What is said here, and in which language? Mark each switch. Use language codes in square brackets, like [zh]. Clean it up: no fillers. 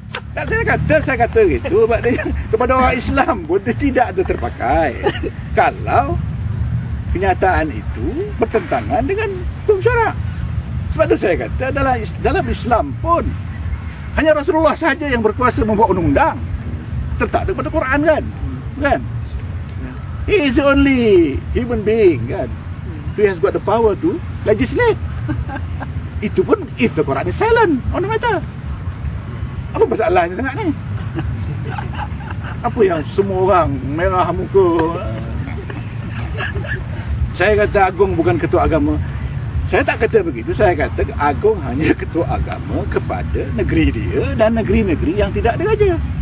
[ms] Tak, saya kata gitu sebab dia, kepada orang Islam pun dia tidak ada terpakai. Kalau kenyataan itu bertentangan dengan hukum syarak. Sebab tu saya kata dalam Islam pun hanya Rasulullah saja yang berkuasa membuat undang-undang. Tertak kepada Quran kan? [en] He is the only human being kan who has got the power to legislate. [ms] Itu pun [en] if the Quran is silent on the matter. [ms] Apa masalahnya tengah ni? Apa yang semua orang merah muka? saya kata Agong bukan ketua agama. Saya tak kata begitu. Saya kata Agong hanya ketua agama kepada negeri dia dan negeri-negeri yang tidak ada raja.